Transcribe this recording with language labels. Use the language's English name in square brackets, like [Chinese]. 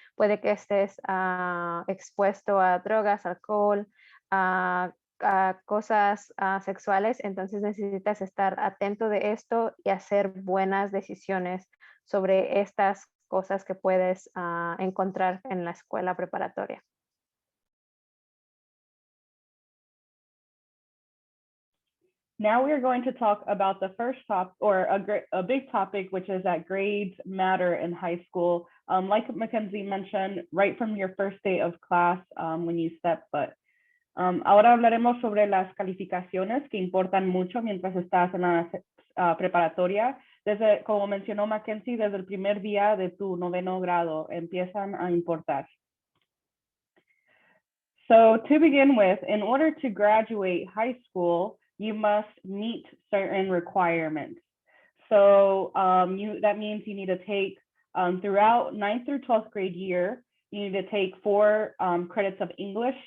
[Spanish] Puede que estés expuesto a drogas, alcohol, a cosas sexuales. Entonces necesitas estar atento de esto y hacer buenas decisiones sobre estas cosas que puedes encontrar en la escuela preparatoria. [English] Now we are going to talk about the first topic, or a big topic, which is that grades matter in high school. Like Mackenzie mentioned, right from your first day of class, when you step foot. [Spanish] Ahora hablaremos sobre las calificaciones que importan mucho mientras estás en la preparatoria. Como mencionó Mackenzie, desde el primer día de tu 9º grado empiezan a importar. [English] So to begin with, in order to graduate high school, you must meet certain requirements. So that means you need to take, throughout 9th through 12th grade year, you need to take 4 credits of English.